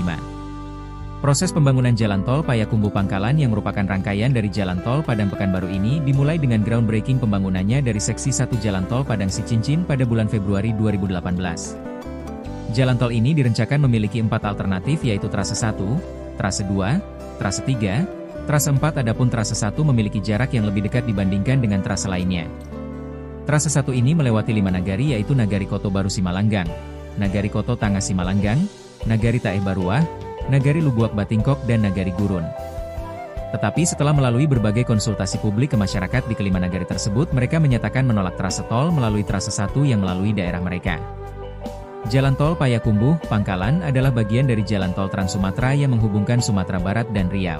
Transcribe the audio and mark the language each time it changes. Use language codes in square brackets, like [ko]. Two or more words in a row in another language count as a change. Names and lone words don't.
[id] Proses pembangunan jalan tol Payakumbuh Pangkalan yang merupakan rangkaian dari jalan tol Padang Pekanbaru ini dimulai dengan groundbreaking pembangunannya dari seksi 1 jalan tol Padang Sicincin pada bulan Februari 2018. Jalan tol ini direncanakan memiliki 4 alternatif, yaitu trase 1, trase 2, trase 3, trase 4. Adapun trase 1 memiliki jarak yang lebih dekat dibandingkan dengan trase lainnya. Trase 1 ini melewati 5 nagari, yaitu Nagari Koto Baru Simalanggang, Nagari Koto Tangah Simalanggang, Nagari Taeh Baruah, Nagari Lubuak Batingkok dan Nagari Gurun. Tetapi setelah melalui berbagai konsultasi publik ke masyarakat di kelima nagari tersebut, mereka menyatakan menolak trase tol melalui trase 1 yang melalui daerah mereka. Jalan tol Payakumbuh Pangkalan adalah bagian dari jalan tol Trans Sumatera yang menghubungkan Sumatera Barat dan Riau.